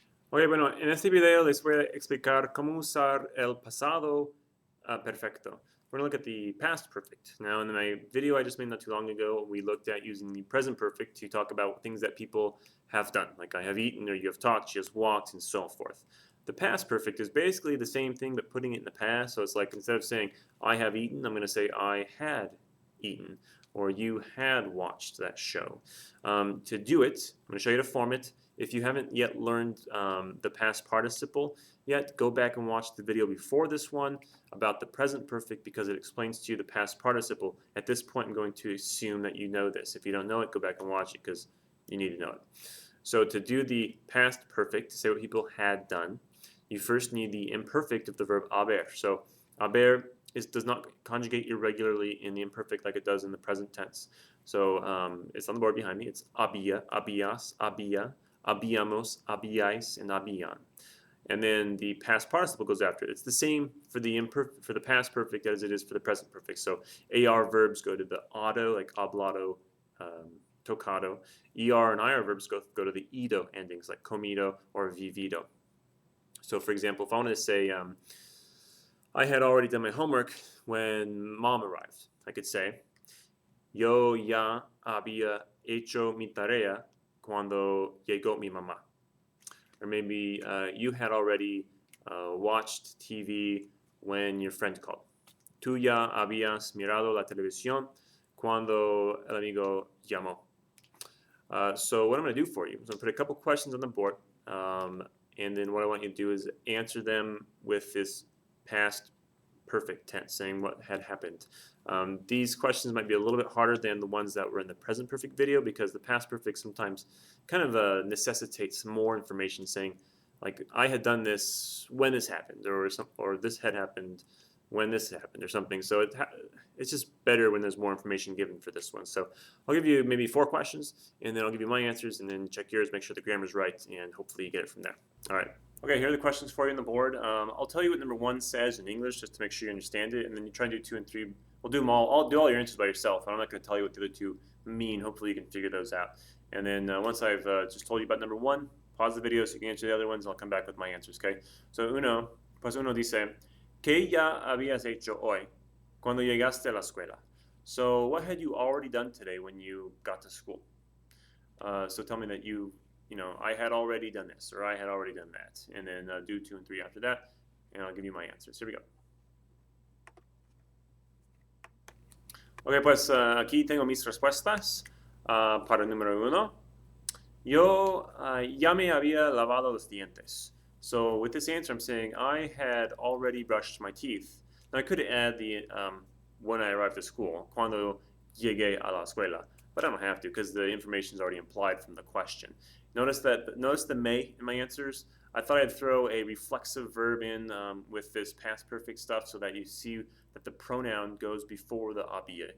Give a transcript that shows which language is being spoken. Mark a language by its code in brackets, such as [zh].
[es] Ok, bueno, en este video les voy a explicar cómo usar el pasado perfecto. [en] We're going to look at the past perfect. Now, in my video I just made not too long ago, we looked at using the present perfect to talk about things that people have done, like I have eaten, or you have talked, she has walked, and so forth. The past perfect is basically the same thing, but putting it in the past. So it's like instead of saying I have eaten, I'm going to say I had eaten, or you had watched that show. To do it, I'm going to show you how to form it. If you haven't yet learned the past participle yet, go back and watch the video before this one about the present perfect because it explains to you the past participle. At this point, I'm going to assume that you know this. If you don't know it, go back and watch it because you need to know it. So to do the past perfect, to say what people had done, you first need the imperfect of the verb haber. So haber does not conjugate irregularly in the imperfect like it does in the present tense. So it's on the board behind me. It's había, habías, había, habíamos, habíais, and habían. And then the past participle goes after it. It's the same for the past perfect as it is for the present perfect. So AR verbs go to the auto, like hablado, tocado. ER and IR verbs go to the ido endings, like comido or vivido. So for example, if I wanted to say, I had already done my homework when mom arrived, I could say, [es] yo ya había hecho mi tarea cuando llegó mi mamá. [en] Or maybe you had already watched TV when your friend called. [es] Tú ya habías mirado la televisión cuando el amigo llamó. [en] So what I'm going to do for you is I'm going to put a couple questions on the board, and then what I want you to do is answer them with this past perfect tense, saying what had happened. These questions might be a little bit harder than the ones that were in the present perfect video because the past perfect sometimes kind of necessitates more information, saying like I had done this when this happened, or this had happened when this happened, or something. So it's just better when there's more information given for this one. So I'll give you maybe 4 questions, and then I'll give you my answers, and then check yours, make sure the grammar's right, and hopefully you get it from there. All right. Okay, here are the questions for you on the board. I'll tell you what number 1 says in English just to make sure you understand it, and then you try and do 2 and 3. We'll do them all. I'll do all your answers by yourself. I'm not going to tell you what the other 2 mean. Hopefully you can figure those out. And then once I've just told you about number 1, pause the video so you can answer the other ones, and I'll come back with my answers, okay? [es] So pues uno dice, ¿qué ya habías hecho hoy cuando llegaste a la escuela? [en] So what had you already done today when you got to school? So tell me that I had already done this, or I had already done that, and then do 2 and 3 after that, and I'll give you my answers. Here we go. [es] Ok, pues aquí tengo mis respuestas para el número 1. Yo ya me había lavado los dientes. [en] So with this answer, I'm saying I had already brushed my teeth. Now I could add the when I arrived at school, [es] cuando llegué a la escuela, [en] but I don't have to because the information is already implied from the question. Notice the may in my answers. I thought I'd throw a reflexive verb in with this past perfect stuff so that you see that the pronoun goes before the había.